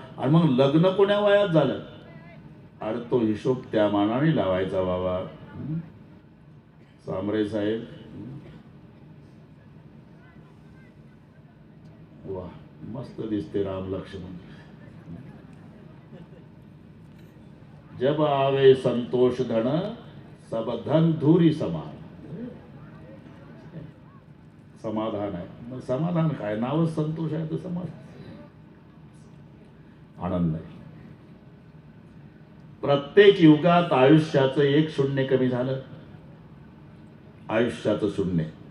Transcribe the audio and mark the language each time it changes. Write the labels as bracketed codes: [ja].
[mr] आणि मग लग्न कोण्या वयात झालं? अरे तो हिशोब त्या मानाने लावायचा बाबा. सांबरे साहेब, वा मस्त दिसते राम लक्ष्मण. [hi] जब आवे संतोष धन सब धन धुरी समान. [mr] समाधान आहे. मग समाधान काय? नावच संतोष आहे तर समाधान, आनंद आहे. प्रत्येक युगात आयुष्याचं एक शून्य कमी झालं. आयुष्याचं शून्य.